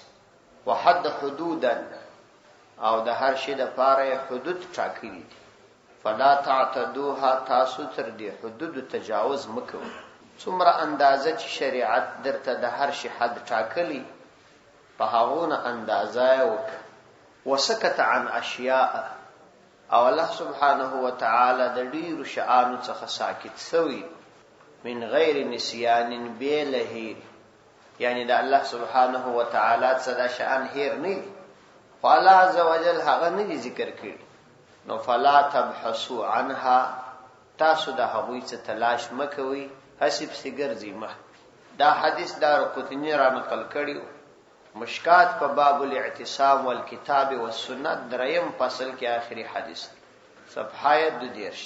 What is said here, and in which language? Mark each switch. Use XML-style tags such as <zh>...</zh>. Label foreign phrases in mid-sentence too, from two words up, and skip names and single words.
<ar>وحد حدودا،</ar> <ps>او د هر شي د پاره حدود ټاکلي دي،</ps> <ar>فلا تعتدوها،</ar> <ps>تاسو تر دې حدود تجاوز مکوئ. څومره اندازه چې شریعت درته د هر شي حد ټاکلی په هغونه اندازه وکړه.</ps> <ar>وسکت عن اشیاء،</ar> <ps>او</ps> <ar>الله سبحانه وتعالى</ar> <ps>د ډیرو شیانو څخه ساکت شوی،</ps> <ar>من غیر نسیان بلهی،</ar> <ps>یعنی د</ps> <ar>الله سبحانه وتعالى</ar> <ps>څخه د شان هیر نه،</ps> <ar>فالله عز وجل</ar> <ps>هغه نه ذکر کړي. نو</ps> <ar>فلا تبحثوا عنها،</ar> <ps>تاسو د هغوی څخه تلاش مکوئ، حسب سیګرځي مه. دا حدیث دارقطنی را نقل کړیو. مشکات په باب الاعتصام والکتاب والسنت دریم فصل کې آخري حدیث صفحه 22.</ps>